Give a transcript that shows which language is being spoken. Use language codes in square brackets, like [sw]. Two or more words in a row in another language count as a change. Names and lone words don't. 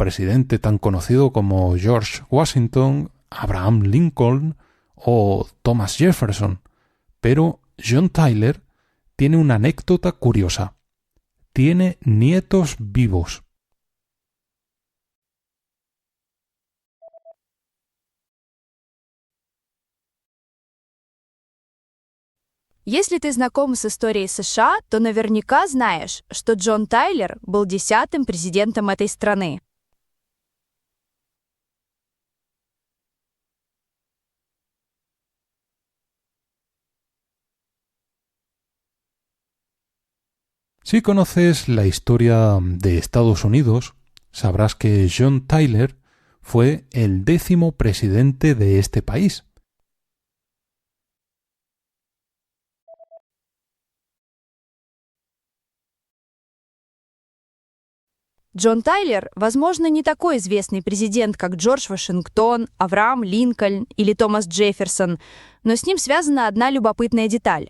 [es] presidente tan conocido como George Washington, Abraham Lincoln o Thomas Jefferson, pero John Tyler tiene una anécdota curiosa. Tiene nietos vivos. [ru] Если ты знаком с историей США, то наверняка знаешь, что Джон Тайлер был 10-м президентом этой страны. [es] Si conoces la historia de Estados Unidos, sabrás que John Tyler fue el 10º presidente de este país. [ru] Джон Тайлер, возможно, не такой известный президент, как Джордж Вашингтон, Авраам Линкольн или Томас Джефферсон, но с ним связана одна любопытная деталь.